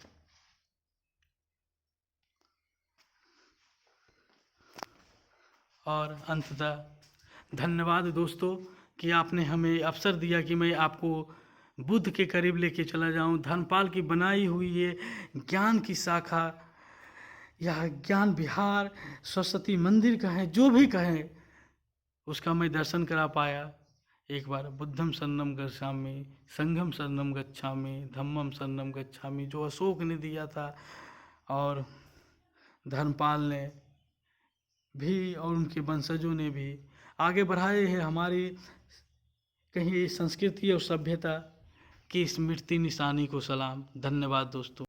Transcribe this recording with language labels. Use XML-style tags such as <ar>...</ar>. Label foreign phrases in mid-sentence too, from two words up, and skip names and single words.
<hi>और अंततः धन्यवाद दोस्तों कि आपने हमें अवसर दिया कि मैं आपको बुद्ध के करीब लेके चला जाऊं। धर्मपाल की बनाई हुई ये ज्ञान की शाखा, यह ज्ञान विहार, सरस्वती मंदिर कहें, जो भी कहें, उसका मैं दर्शन करा पाया।</hi> <pi>एक बार बुद्धम शरणम गच्छामि, संघम शरणम गच्छामि, धम्मम शरणम गच्छामि,</pi> <hi>जो अशोक ने दिया था और धर्मपाल ने भी और उनके वंशजों ने भी आगे बढ़ाए हैं हमारी कहीं संस्कृति और सभ्यता की स्मृति निशानी को सलाम। धन्यवाद दोस्तों।</hi>